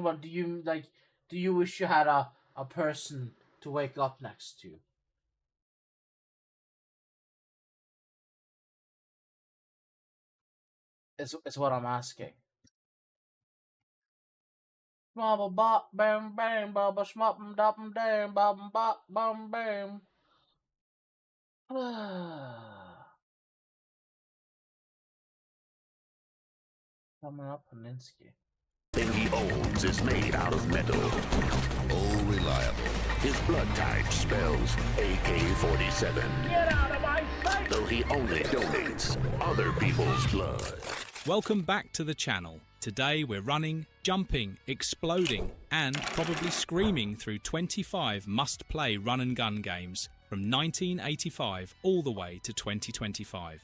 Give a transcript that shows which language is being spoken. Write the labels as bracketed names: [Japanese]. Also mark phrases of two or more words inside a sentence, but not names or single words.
[English] But do you like? Do you wish you had a person to wake up next to? Is what I'm asking. Baba bop bam bam baba shmop dop dam bam bop bam bam. Coming up, Paninsky. Thing he owns is made out of metal. Oh, reliable. His blood type spells AK-47. Get out of my sight! Though he only donates other people's blood. Welcome back to the channel. Today we're running, jumping, exploding, and probably screaming through 25 must-play run-and-gun games from 1985 all the way to 2025.